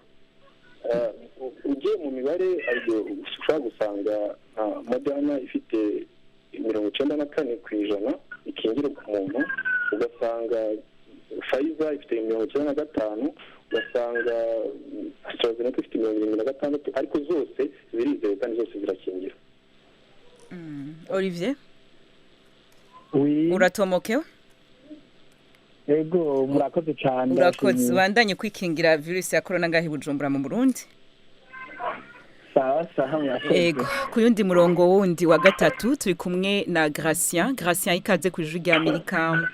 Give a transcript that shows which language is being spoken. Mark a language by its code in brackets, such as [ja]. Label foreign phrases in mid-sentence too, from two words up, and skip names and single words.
[rw] Ugiye mu mibare ariko ushobora gusanga Moderna ifite 94% ikingira ku muntu, ugasanga Pfizer ifite 95%, ugasanga AstraZeneca ifite 76%, ariko zose zirizewe kandi zose zirakingira. [rn] Olivier uratomokewe? Ego murakoze cyane. Urakoze bandanye kwikingira virusi ya corona ngahi Bujumbura mu Burundi. Sawa murakoze. Ego ku yundi murongo wundi wa gatatu turi kumwe na Gracien ikaze ku ijwi rya Amerika.